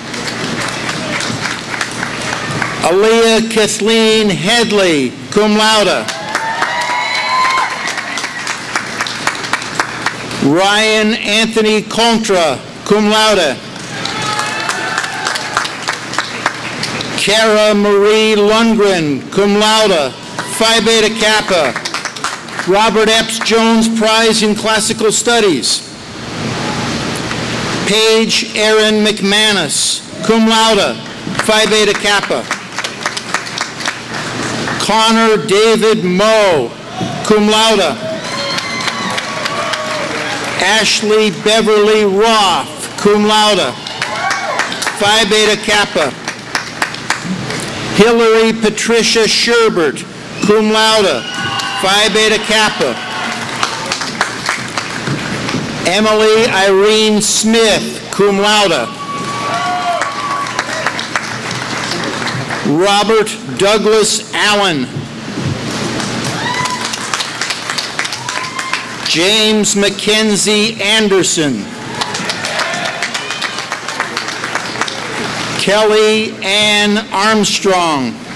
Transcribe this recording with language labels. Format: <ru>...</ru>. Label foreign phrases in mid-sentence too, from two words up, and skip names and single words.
<en>Aaliyah Kathleen Headley,</en> <la>cum laude.</la> <en>Ryan Anthony Contra,</en> <la>cum laude.</la> <en>Cara Marie Lundgren,</en> <la>cum laude,</la> <en>Phi Beta Kappa. Robert Epps Jones Prize in Classical Studies. Paige Erin McManus,</en> <la>cum laude,</la> <en>Phi Beta Kappa. Connor David Moe,</en> <la>cum laude.</la> <en>Ashley Beverly Roth,</en> <la>cum laude,</la> <en>Phi Beta Kappa. Hillary Patricia Sherbert,</en> <la>cum laude,</la> <en>Phi Beta Kappa. Emily Irene Smith,</en> <la>cum laude.</la> <en>Robert Douglas Allen. James Mackenzie Anderson. Kelly Ann Armstrong.</en>